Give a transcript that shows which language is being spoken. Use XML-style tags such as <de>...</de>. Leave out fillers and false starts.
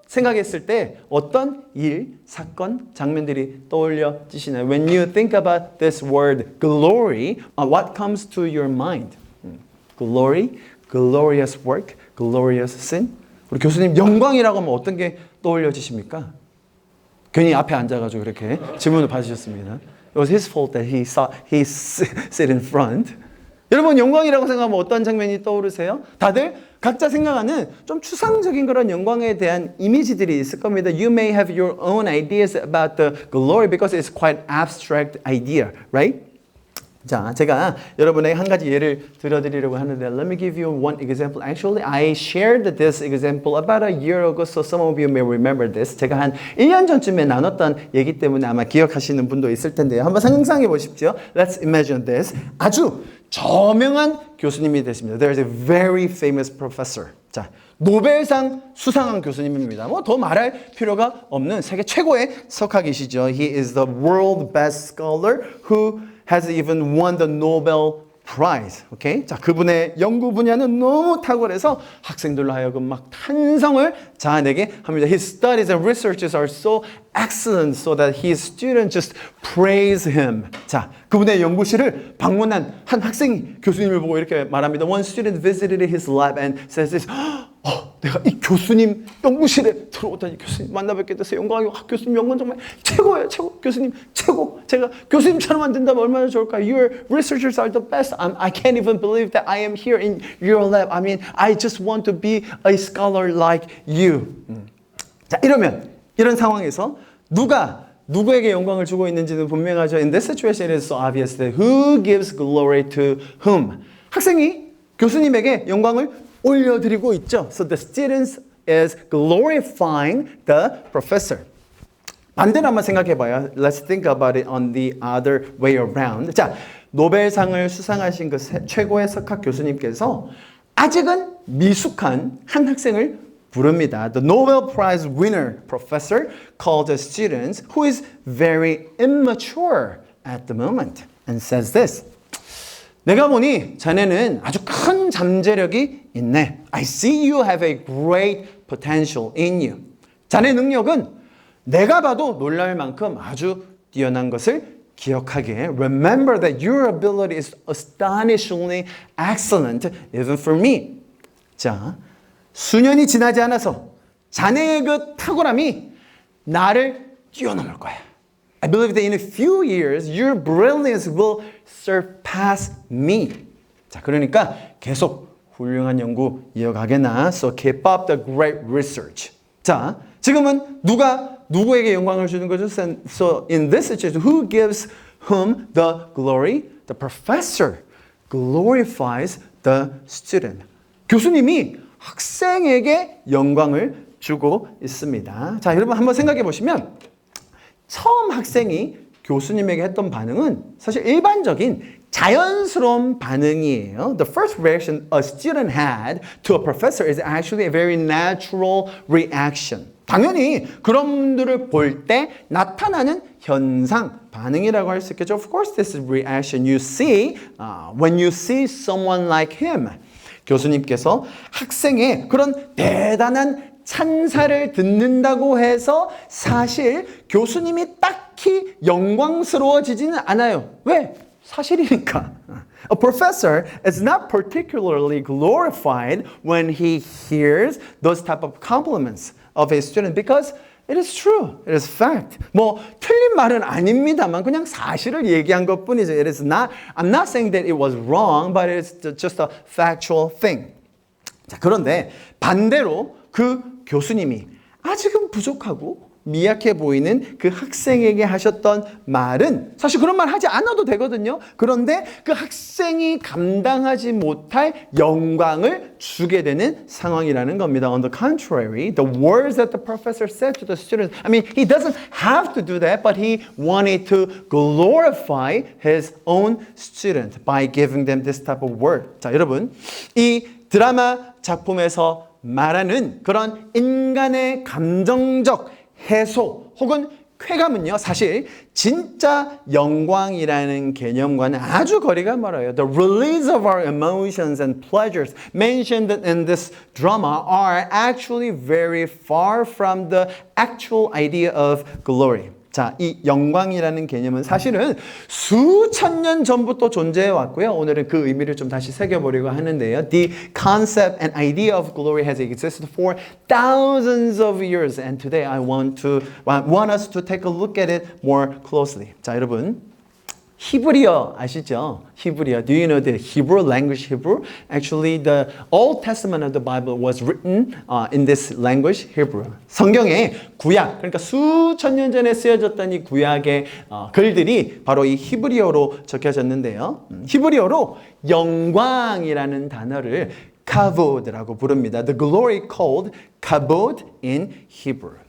<ko>생각했을 때 어떤 일, 사건, 장면들이 떠올려지시나요?</ko> <en>When you think about this word glory, what comes to your mind? Glory, glorious work, glorious sin.</en> <ko>우리 교수님 영광이라고 하면 어떤 게 떠올려지십니까? 괜히 앞에 앉아가지고 그렇게 질문을 받으셨습니다.</ko> <en>It was his fault that he sit in front.</en> <ko>여러분 영광이라고 생각하면 어떤 장면이 떠오르세요? 다들 각자 생각하는 좀 추상적인 그런 영광에 대한 이미지들이 있을 겁니다.</ko> <en>You may have your own ideas about the glory because it's quite abstract idea, right?</en> <ko>자, 제가 여러분에게 한 가지 예를 들어드리려고 하는데</ko> <en>Let me give you one example. Actually, I shared this example about a year ago, so some of you may remember this.</en> <ko>제가 한 1년 전쯤에 나눴던 얘기 때문에 아마 기억하시는 분도 있을 텐데요. 한번 상상해 보십시오.</ko> <en>Let's imagine this.</en> <ko>아주 저명한 교수님이 되십니다.</ko> <en>There is a very famous professor.</en> <ko>자, 노벨상 수상한 교수님입니다. 뭐 더 말할 필요가 없는 세계 최고의 석학이시죠.</ko> <en>He is the world best scholar who has even won the Nobel Prize. Okay?</en> <ko>자, 그분의 연구 분야는 너무 탁월해서 학생들로 하여금 막 탄성을 자아내게 합니다.</ko> <en>His studies and researches are so excellent so that his students just praise him.</en> <ko>자, 그분의 연구실을 방문한 한 학생이 교수님을 보고 이렇게 말합니다.</ko> <en>One student visited his lab and says this.</en> <ko>내가 이 교수님 연구실에 들어오다니 교수님 만나뵙게 돼서 영광이고 교수님 연구는 정말 최고예요. 최고. 교수님 최고. 제가 교수님처럼 된다면 얼마나 좋을까요?</ko> <en>Your researchers are the best. I can't even believe that I am here in your lab. I mean, I just want to be a scholar like you.</en> <ko>자, 이런 상황에서 누가 누구에게 영광을 주고 있는지는 분명하죠.</ko> <en>In this situation, it is so obvious that who gives glory to whom?</en> <ko>학생이 교수님에게 영광을 올려드리고 있죠.</ko> <en>So the students is glorifying the professor.</en> <ko>반대로 한번 생각해봐요.</ko> <en>Let's think about it on the other way around.</en> <ko>자, 노벨상을 수상하신 그 최고의 석학 교수님께서 아직은 미숙한 한 학생을 부릅니다.</ko> <en>The Nobel Prize winner professor called the students who is very immature at the moment and says this.</en> <ko>내가 보니 자네는 아주 큰 잠재력이 있네.</ko> <en>I see you have a great potential in you.</en> <ko>자네 능력은 내가 봐도 놀랄 만큼 아주 뛰어난 것을 기억하게.</ko> <en>Remember that your ability is astonishingly excellent even for me.</en> <ko>자, 수년이 지나지 않아서 자네의 그 탁월함이 나를 뛰어넘을 거야.</ko> <en>I believe that in a few years, your brilliance will surpass me.</en> <ko>자, 그러니까 계속 훌륭한 연구 이어가게나.</ko> <en>So keep up the great research.</en> <ko>자, 지금은 누가 누구에게 영광을 주는 거죠?</ko> <en>So in this situation, who gives whom the glory? The professor glorifies the student.</en> <ko>교수님이 학생에게 영광을 주고 있습니다. 자, 여러분 한번 생각해 보시면 처음 학생이 교수님에게 했던 반응은 사실 일반적인 자연스러운 반응이에요.</ko> <en>The first reaction a student had to a professor is actually a very natural reaction.</en> <ko>당연히 그런 분들을 볼 때 나타나는 현상, 반응이라고 할 수 있겠죠.</ko> <en>Of course, this is reaction you see when you see someone like him.</en> <ko>교수님께서 학생의 그런 대단한 찬사를 듣는다고 해서 사실 교수님이 딱히 영광스러워지지는 않아요. 왜? 사실이니까.</ko> <en>A professor is not particularly glorified when he hears those type of compliments of a student because it is true. It is fact.</en> <ko>뭐 틀린 말은 아닙니다만 그냥 사실을 얘기한 것뿐이죠.</ko> <en>It is not. I'm not saying that it was wrong, but it's just a factual thing.</en> <ko>자, 그런데 반대로 그 교수님이 아직은 부족하고 미약해 보이는 그 학생에게 하셨던 말은 사실 그런 말 하지 않아도 되거든요. 그런데 그 학생이 감당하지 못할 영광을 주게 되는 상황이라는 겁니다.</ko> <en>On the contrary, the words that the professor said to the students, I mean, he doesn't have to do that, but he wanted to glorify his own student by giving them this type of word.</en> <ko>자, 여러분, 이 드라마 작품에서 말하는 그런 인간의 감정적 해소 혹은 쾌감은요, 사실 진짜 영광이라는 개념과는 아주 거리가 멀어요.</ko> <en>The release of our emotions and pleasures mentioned in this drama are actually very far from the actual idea of glory.</en> <ko>자, 이 영광이라는 개념은 사실은 수천 년 전부터 존재해 왔고요. 오늘은 그 의미를 좀 다시 새겨보려고 하는데요.</ko> <en>The concept and idea of glory has existed for thousands of years, and today I want us to take a look at it more closely.</en> <ko>자, 여러분. 히브리어 아시죠? 히브리어.</ko> <en>Do you know the Hebrew language Hebrew? Actually, the Old Testament of the Bible was written in this language Hebrew.</en> <ko>성경의 구약, 그러니까 수천 년 전에 쓰여졌던 이 구약의 글들이 바로 이 히브리어로 적혀졌는데요. 히브리어로 영광이라는 단어를 카보드라고 부릅니다.</ko> <en>The glory called kabod in Hebrew.</en>